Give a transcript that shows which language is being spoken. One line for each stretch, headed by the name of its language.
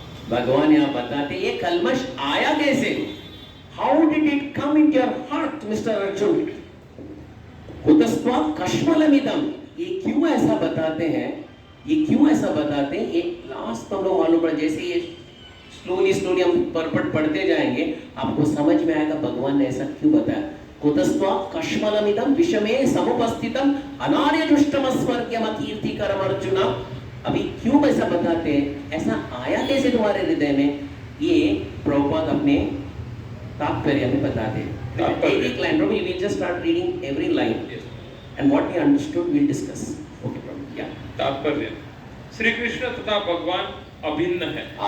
Hindi: भगवान यहाँ बताते ये कल्मश आया कैसे?
English: How did it come in your heart mister Arjun?
Sanskrit: कुतस्त्वा कश्मलमिदं।
Hindi: ये क्यों ऐसा बताते हैं? ये क्यों ऐसा बताते हैं? ये लास्ट हम लोग मालूम पड़ा, जैसे ये स्लोली हम परपट पढ़ते जाएंगे आपको समझ में आएगा भगवान ने ऐसा क्यों बताया।
Sanskrit: कुतस्त्वा कश्मलमिदं विषमे समुपस्थितम् अनार्यजुष्टमस्वर्ग्यम् अकीर्तिकरम् अर्जुन।
Hindi: अभी क्यों ऐसा बताते हैं? ऐसा आया कैसे तुम्हारे हृदय में? ये प्रभुपाद अपने तात्पर्य में बताते हैं। एक line,
English: प्रभु, we will just start reading every line and what we understood we'll discuss.
Hindi: Okay, प्रभु, क्या तात्पर्य? श्री कृष्ण तथा भगवान अभिन्न है।